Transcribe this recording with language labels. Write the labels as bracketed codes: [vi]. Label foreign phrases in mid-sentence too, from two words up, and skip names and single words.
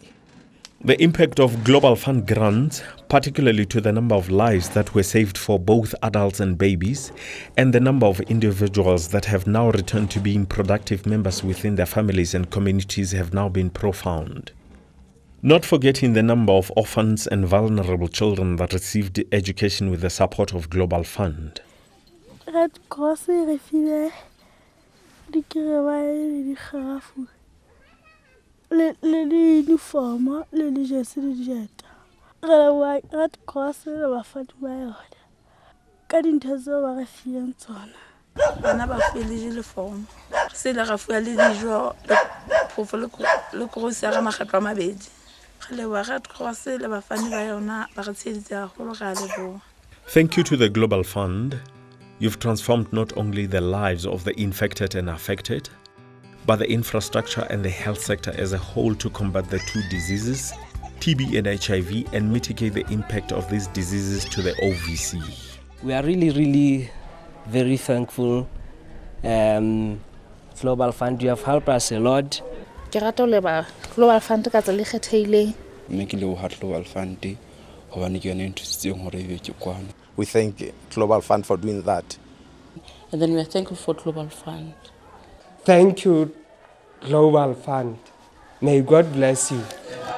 [en] The impact of Global Fund grants, particularly to the number of lives that were saved for both adults and babies, and the number of individuals that have now returned to being productive members within their families and communities have now been profound. Not forgetting the number of orphans and vulnerable children that received education with the support of Global Fund. [st] Red Cross e re file dikrewae le dikgarafu le uniform le dijese le dijeta. Re Red Cross le bafadi ba yona ka dintho tseo ba re fileng tsona. Bana ba file uniform se le ga fuwa le dijo le grocery makgetlo a mabedi. [en] Thank you to the Global Fund. You've transformed not only the lives of the infected and affected, but the infrastructure and the health sector as a whole to combat the two diseases, TB and HIV, and mitigate the impact of these diseases to the OVC. We are really very thankful. Global Fund, you have helped us a lot. [st] Global Fund ka tsela kgetheileng. Global Fund hobane ke yone nthusitseng hore e be kwana. [en] We thank Global Fund for doing that. And then we are thankful for Global Fund. Thank you, Global Fund. May God bless you.